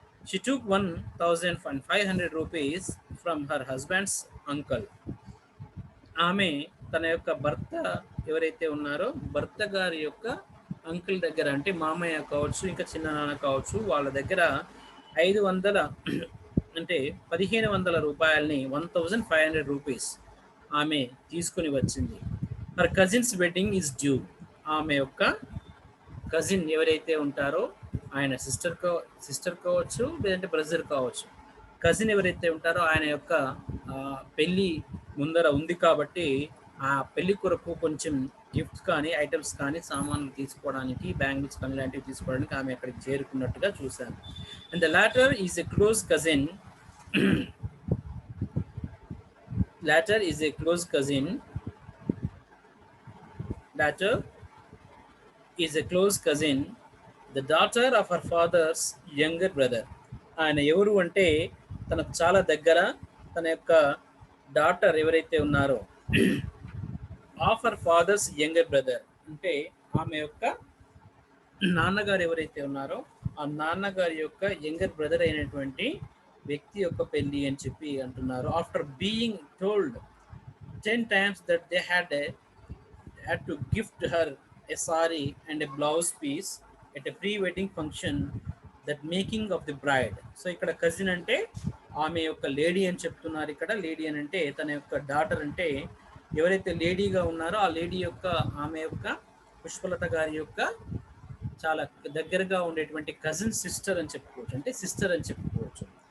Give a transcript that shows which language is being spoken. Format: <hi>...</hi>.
<en>She took 1,500 rupees from her husband's uncle.</en> <te>ఆమె తన యొక్క భర్త ఎవరైతే ఉన్నారో భర్త గారి యొక్క అంకుల్ దగ్గర, అంటే మామయ్య కావచ్చు, ఇంకా చిన్ననాన్న కావచ్చు, వాళ్ళ దగ్గర 500 అంటే 1,500 రూపాయలని 1,500 రూపీస్ ఆమె తీసుకుని వచ్చింది.</te> <en>Her cousin's wedding is due.</en> <te>ఆమె యొక్క కజిన్ ఎవరైతే ఉంటారో, ఆయన సిస్టర్ కావచ్చు, లేదంటే బ్రదర్ కావచ్చు, కజిన్ ఎవరైతే ఉంటారో ఆయన యొక్క పెళ్ళి ముందర ఉంది కాబట్టి ఆ పెళ్లి కొరకు కొంచెం గిఫ్ట్స్ కానీ, ఐటమ్స్ కానీ, సామాన్లు తీసుకోవడానికి, బ్యాంగిల్స్ కానీ ఇలాంటివి తీసుకోవడానికి ఆమె అక్కడికి చేరుకున్నట్టుగా చూశాను.</te> <en>And the latter is a close cousin. Latter is a close cousin. Latter is a close cousin, the daughter of her father's younger brother.</en> <te>ఆయన ఎవరు అంటే తనకు చాలా దగ్గర, తన యొక్క డాటర్ ఎవరైతే ఉన్నారో</te> <en>of her father's younger brother,</en> <te>అంటే ఆమె యొక్క నాన్నగారు ఎవరైతే ఉన్నారో ఆ నాన్నగారి యొక్క యంగర్ బ్రదర్ అయినటువంటి వ్యక్తి యొక్క పెళ్లి అని చెప్పి అంటున్నారు.</te> <en>After being told 10 times that they had to gift her a sari and a blouse piece at a pre-wedding function, that making of the bride.</en> <te>So ఇక్కడ కజిన్ అంటే ఆమె యొక్క లేడీ అని చెప్తున్నారు. ఇక్కడ లేడీ అని అంటే తన యొక్క డాటర్, అంటే ఎవరైతే లేడీగా ఉన్నారో ఆ లేడీ యొక్క, ఆమె యొక్క పుష్పలత గారి యొక్క చాలా దగ్గరగా ఉండేటువంటి కజిన్ సిస్టర్ అని చెప్పుకోవచ్చు, అంటే సిస్టర్ అని చెప్పుకోవచ్చు.</te>